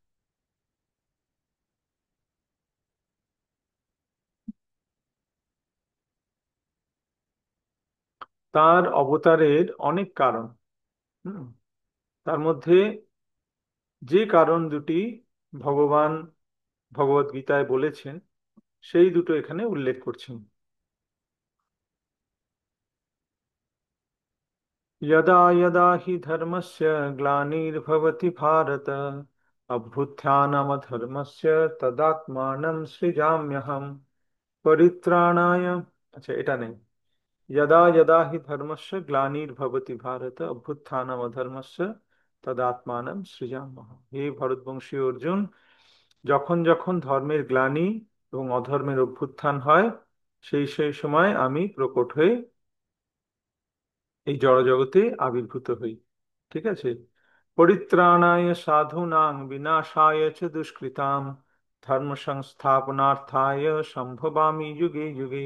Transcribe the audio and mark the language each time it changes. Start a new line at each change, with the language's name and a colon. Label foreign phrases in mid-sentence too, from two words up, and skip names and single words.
Bangla: তার অবতারের অনেক কারণ। হুম, তার মধ্যে যে কারণ দুটি ভগবান ভগবদ গীতায় বলেছেন, সেই দুটো এখানে উল্লেখ করছেন।
Sanskrit: यदा यदा हि धर्मस्य ग्लानिर्भवति भारत अभ्युत्थानमधर्मस्य तदात्मानं सृजाम्यहम् परित्राणाय।
Bangla: अच्छा, এটা নেই।
Sanskrit: यदा यदा हि धर्मस्य ग्लानिर्भवति भारत अभ्युत्थानमधर्मस्य तदात्मानं सृजाम्यहम्।
Bangla: হে ভরতবংশী অর্জুন, যখন যখন ধর্মের গ্লানি এবং অধর্মের অভ্যুত্থান হয়, সেই সেই সময় আমি প্রকট হয়ে এই জড়জগতে আবির্ভূত হই। ঠিক আছে।
Sanskrit: পরিত্রাণায় সাধূনাং বিনাশায় চ দুষ্কৃতাম ধর্ম সংস্থাপনার্থায় সম্ভবামি যুগে যুগে।